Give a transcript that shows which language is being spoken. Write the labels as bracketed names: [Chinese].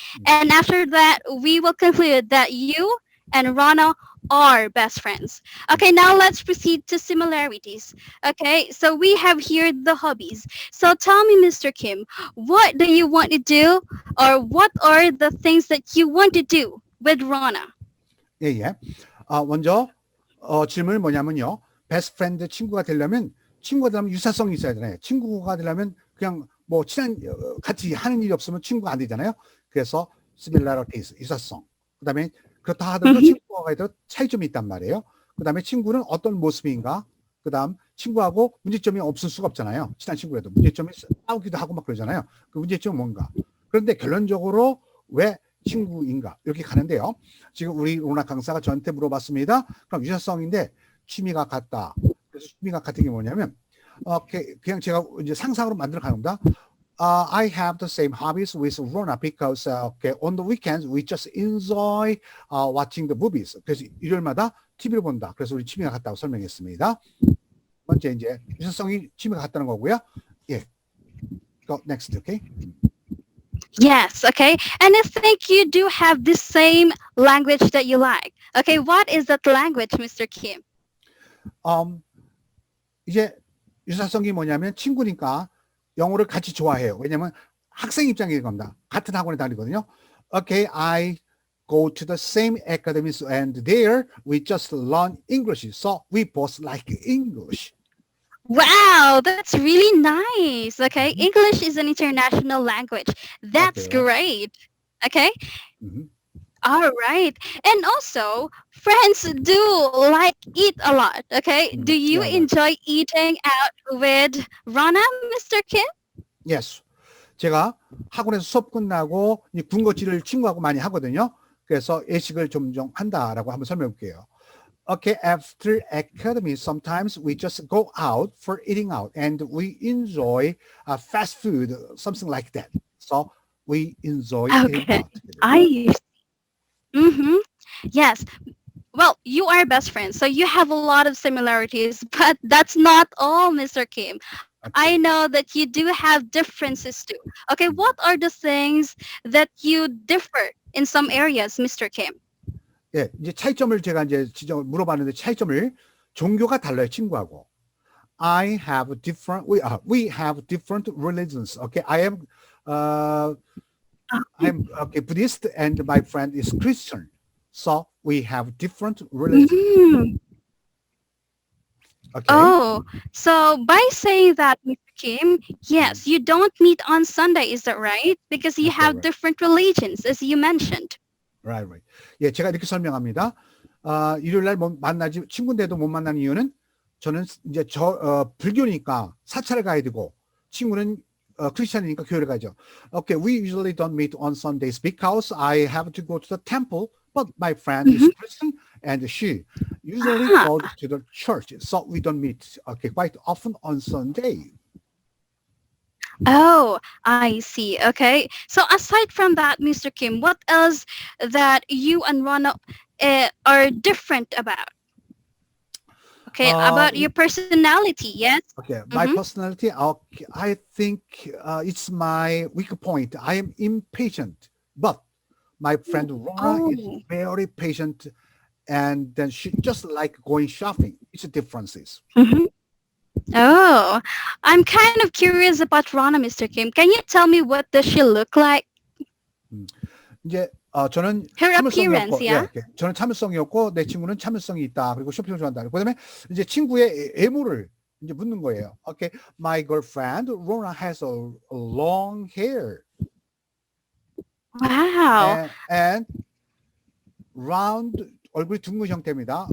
[English] And after that, we will conclude that you and Rana are best friends. Okay, now let's proceed to similarities. Okay, so we have here the hobbies. So tell me, Mr. Kim, what do you want to do, or what are the things that you want to do with Rana? [Korean] 예, 예. 먼저 질문은 뭐냐면요. 베스트 프렌드 친구가 되려면 친구가 되려면 유사성이 있어야 되잖아요. 친구가 되려면 그냥 뭐 같이 하는 일이 없으면 친구가 안 되잖아요. 그래서 similarities, 유사성. 그다음에 그렇다 하더라도 친구가 있더라도 차이점이 있단 말이에요. 그다음에 친구는 어떤 모습인가? 그다음 친구하고 문제점이 없을 수가 없잖아요. 친한 친구라도 문제점이 싸우기도 하고 막 그러잖아요. 그 문제점은 뭔가? 그런데 결론적으로 왜 친구인가? 이렇게 가는데요. 지금 우리 로나 강사가 저한테 물어봤습니다. 그럼 유사성인데 취미가 같다. 그래서 취미가 같은 게 뭐냐면 그냥 제가 이제 상상으로 만들어 가는 겁니다. [English] I have the same hobbies with Rona because on the weekends we just enjoy watching the movies. [Korean] 그래서 일요일마다 TV를 본다. 그래서 우리 취미가 같다고 설명했습니다. 번째 이제 유사성이 취미가 같다는 거고요. [English] 예, go next, okay? Yes, okay. And I think you do have the same language that you like. Okay, what is that language, Mr. Kim? [Korean] 이제 유사성이 뭐냐면 친구니까 영어를 같이 좋아해요. 왜냐면 학생 입장인 겁니다. 같은 학원에 다니거든요. [English] Okay, I go to the same academies and there we just learn English. So we both like English. Wow, that's really nice. Okay, English is an international language. That's Okay. great. Okay, Mhm. all right. And also, friends do like eat a lot. Okay, do you Yeah, right. enjoy eating out with Rana, Mr. Kim? Yes. [Korean] 제가 학원에서 수업 끝나고 이 군것질을 친구하고 많이 하거든요. 그래서 예식을 종종 한다라고 한번 설명해 볼게요. [English] Okay, after academy, sometimes we just go out for eating out and we enjoy fast food, something like that. So we enjoy eating Okay, out together. I. Mm-hmm. Yes. Well, you are best friends, so you have a lot of similarities, but that's not all, Mr. Kim. I Okay. know that you do have differences too. Okay, what are the things that you differ in some areas, Mr. Kim? [Korean] 예, 이제 차이점을 제가 이제 지적 물어봤는데 차이점을 종교가 달라요, 친구하고. [English] I have different we have different religions. Okay, I'm okay Buddhist and my friend is Christian. So we have different religions. Mm. Okay. Oh, so by saying that, Mr. Kim, yes, you don't meet on Sunday, is that right? Because you Okay, have right. different religions, as you mentioned. Right, right. [Korean] 예, 제가 이렇게 설명합니다. 일요일 날 만나지 친구인데도 못 만나는 이유는 저는 이제 불교니까 사찰을 가야 되고 친구는 크리스천이니까 교회를 가죠. [English] Okay, we usually don't meet on Sundays because I have to go to the temple, but my friend is Christian and she usually goes to the church, so we don't meet quite often on Sunday. Oh, I see. Okay. So aside from that, Mr. Kim, what else that you and Rana are different about? Okay, about your personality, yes? Okay, my personality, I think it's my weak point. I am impatient, but my friend Rona is very patient, and then she just like going shopping. It's the differences. Oh, I'm kind of curious about Rana, Mr. Kim. Can you tell me what does she look like? [Korean] 이제 저는 [English] Her [Korean] 참을성이 [English] appearance, [Korean] 없고, [English] yeah? [Korean] 예, 저는 참을성이 없고 내 친구는 참을성이 있다. 그리고 쇼핑을 좋아한다. 그다음에 이제 친구의 애모를 이제 묻는 거예요. [English] Okay, my girlfriend Rona has a long hair. Wow. And round [Korean] 얼굴이 둥근 형태입니다.